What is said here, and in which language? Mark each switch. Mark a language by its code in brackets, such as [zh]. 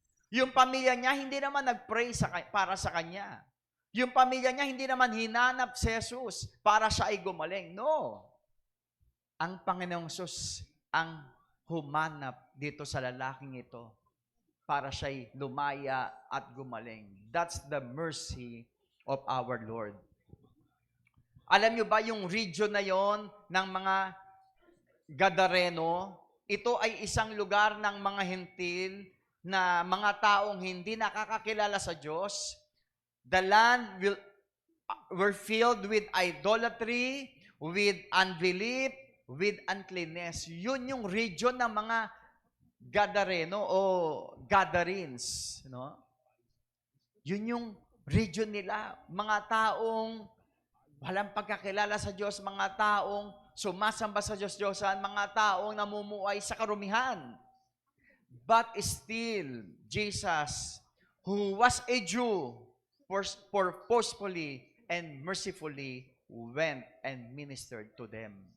[tl] Yung pamilya niya, hindi naman nag-pray para sa kanya. Yung pamilya niya, hindi naman hinanap si Jesus para siya ay gumaling. No. Ang Panginoong Jesus ang humanap dito sa lalaking ito para siya'y lumaya at gumaling. [en] That's the mercy of our Lord. [tl] Alam niyo ba yung region na yon ng mga Gadareno, ito ay isang lugar ng mga hentil na mga taong hindi nakakakilala sa Diyos. [en] The land were filled with idolatry, with unbelief, with uncleanness. [tl] Yun yung region ng mga Gadareno o Gadarenes. No? Yun yung region nila. Mga taong Walang pagkakilala sa Diyos, mga taong sumasamba sa Diyos-Diyosan, mga taong namumuhay sa karumihan. [en] But still, Jesus, who was a Jew, purposefully and mercifully went and ministered to them.